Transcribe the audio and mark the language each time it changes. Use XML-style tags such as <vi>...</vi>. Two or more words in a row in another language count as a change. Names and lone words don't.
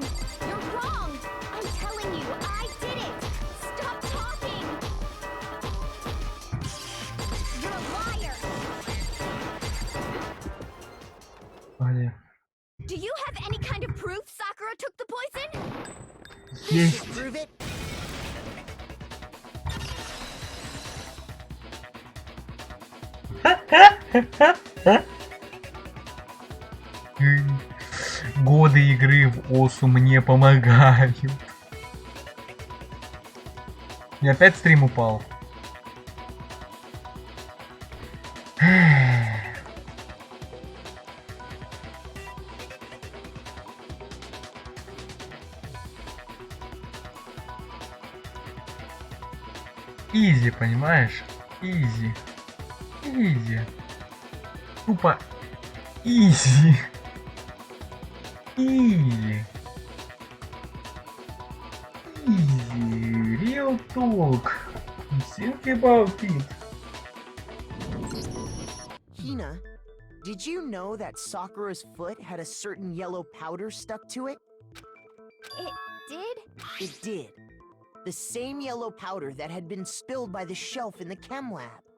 <en>You're wrong! I'm telling you, I did it! Stop talking! You're a liar!</en> <ru>Аня.</ru> <en>Do you have any kind of proof Sakura took the poison?</en> <ru>Есть.</ru> <en>Prove it.</en> <ru>Годы игры в Осу мне помогают. И опять стрим упал. Изи, понимаешь? Изи. Изи. Тупо изи. Изи. Изи.</ru> <en>Real talk. Think about it. Hina, did you know that Sakura's foot had a certain yellow powder stuck to it? It did? It did. The same yellow powder that had been spilled by the shelf in the chem lab.</en>